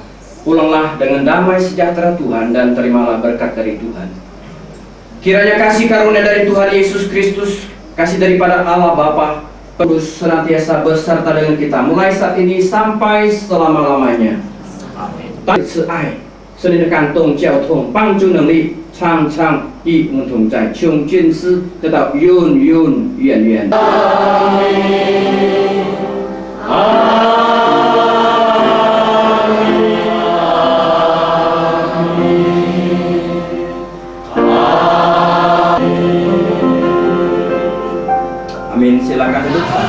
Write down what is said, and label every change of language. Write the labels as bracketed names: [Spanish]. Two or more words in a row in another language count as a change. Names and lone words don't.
[Indonesian] Pulanglah dengan damai sejahtera Tuhan dan terimalah berkat dari Tuhan. Kiranya kasih karunia dari Tuhan Yesus Kristus, kasih daripada Allah Bapa, terus senantiasa beserta dengan kita mulai saat ini sampai selama-lamanya. Amin. [Chinese] 慈爱，圣灵的感动、交通、帮助能力，常常与我们同在，穷尽思得到永永远远。阿门。 [Indonesian] Amin, silakan duduk.